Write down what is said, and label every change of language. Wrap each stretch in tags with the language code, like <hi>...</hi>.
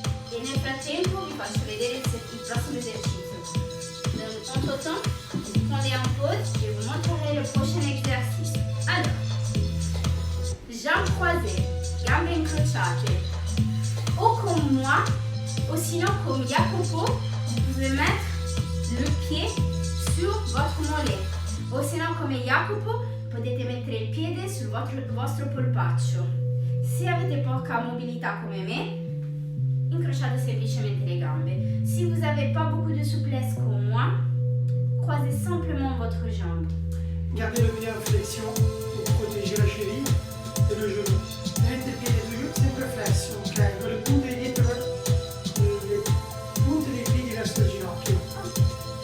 <it>E nel frattempo vi faccio vedere il prossimo esercizio.</it> <fr>Entre-temps, vous prenez un pause, je vous montrerai le prochain exercice. Alors, jambes croisées,</fr> <it>gambe incrociate.</it> <fr>Ou comme moi, ou sinon comme Jacopo, vous pouvez mettre le pied sur votre mollet.</fr> <it>O se no come Jacopo potete mettere il piede sul vostro polpaccio. Se avete poca mobilità come me, incrociate semplicemente les gambe.</it> <fr>Si vous n'avez pas beaucoup de souplesse comme moi, croisez simplement votre jambe. Gardez le pied en flexion pour protéger la cheville et le genou.</fr> <it>Tenete il piede toujours sempre flesso, ok? Con le punte dietro, le punte dei piedi verso il ginocchio.</it>